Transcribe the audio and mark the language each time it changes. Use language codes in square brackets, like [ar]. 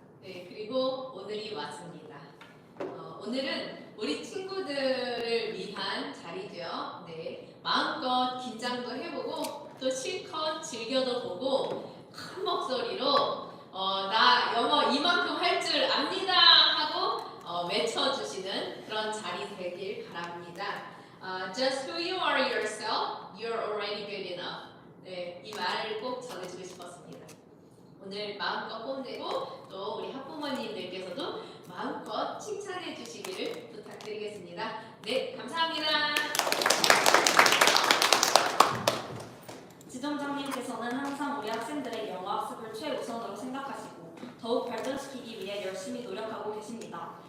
[ko] 네, 그리고 오늘이 왔습니다. 오늘은 우리 친구들을 위한 자리죠. 네, 마음껏 긴장도 해보고 또 실컷 즐겨도 보고 큰 목소리로 나 영어 이만큼 할 줄 압니다 하고 외쳐주시는 그런 자리 되길 바랍니다. [en] Just who you are yourself, you're already good enough. [ko] 네, 이 말을 꼭 전해주고 싶었습니다. 오늘 마음껏 뽐내고 또 우리 학부모님들께서도 마음껏 칭찬해 주시기를 부탁드리겠습니다. 네, 감사합니다. 지점장님께서는 항상 우리 학생들의 영어 학습을 최우선으로 생각하시고 더욱 발전시키기 위해 열심히 노력하고 계십니다.